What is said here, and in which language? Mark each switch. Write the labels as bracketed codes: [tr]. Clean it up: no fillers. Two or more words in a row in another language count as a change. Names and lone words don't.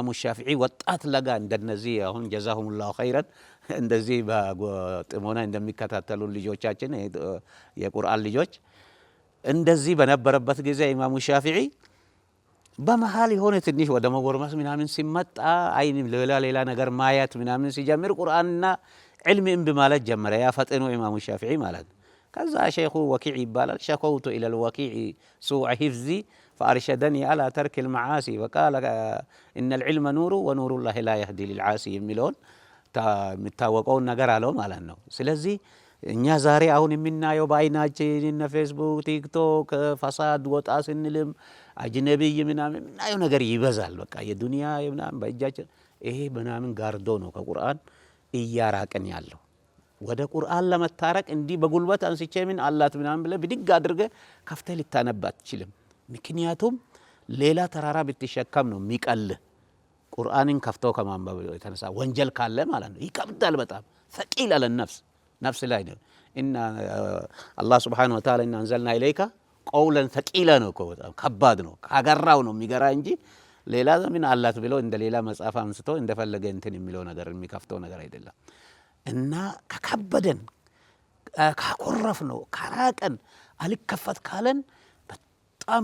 [am] ሻፊዒ ወጣት ለጋ እንደነዚህ አሁን [ar] جزاهم الله خيرا [am] እንደዚህ በጥሞና እንደሚከታተሉ ልጆቻችን የቁርአን ልጆች እንደዚህ በነበረበት ጊዜ ኢማሙ ሻፊዒ በመሃል የሆነ ትንሽ ወደ መጎርመስ ምናምን ሲመጣ አይን ሌላ ነገር ማያት ምናምን ሲጀምር ቁርአንና ዒልም እምቢ ማለት ጀመረ። ያ ፈጥኖ ኢማሙ ሻፊዒ ማለት ከዛ ሼኹ ወኪዕ ይባላል [ar] شكوت إلى وكيع سوء حفظي فأرشدني على ترك المعاصي وقال إن العلم نور ونور الله لا يهدي للعاصي [am] የሚለውን የሚታወቀውን ነገር አለው ማለት ነው። ስለዚህ እኛ ዛሬ አሁን የምናየው በአይናችን እነ ፌስቡክ ቲክቶክ ፈሳድ ወጣ ስንልም አጅነብይ ምናምን የምናየው ነገር ይበዛል። በቃ የዱንያ ምናምን በእጃችን ይሄ ምናምን ጋርዶ ነው ከቁርአን እያራቀን ያለው። ወደ ቁርአን ለመታረቅ እንዲህ በጉልበት አንስቼ ምን አላት ምናምን ብለህ ብድግ አድርገህ ከፍተህ ልታነብ አትችልም። ምክንያቱም ሌላ ተራራ ብትሸከም ነው የሚቀልህ። ቁርአንን ከፍተው ከማንበብ የተነሳ ወንጀል ካለ ማለት ነው ይከብዳል በጣም [ar] ثقيل على النفس [am] ነፍስ ላይ ነው እና አላህ [ar] سبحانه وتعالى أنزلنا إليك قولا ثقيلا [am] ነው እኮ በጣም ከባድ ነው ካገራው ነው የሚገራ እንጂ ሌላ ምን አላት ብሎ እንደ ሌላ መጽሐፍ አንስቶ እንደፈለገ እንትን የሚለው ነገር የሚከፍተው ነገር አይደለም እና ከከበደን ካቆረፍ ነው ካራቀን አልከፈት ካለን በጣም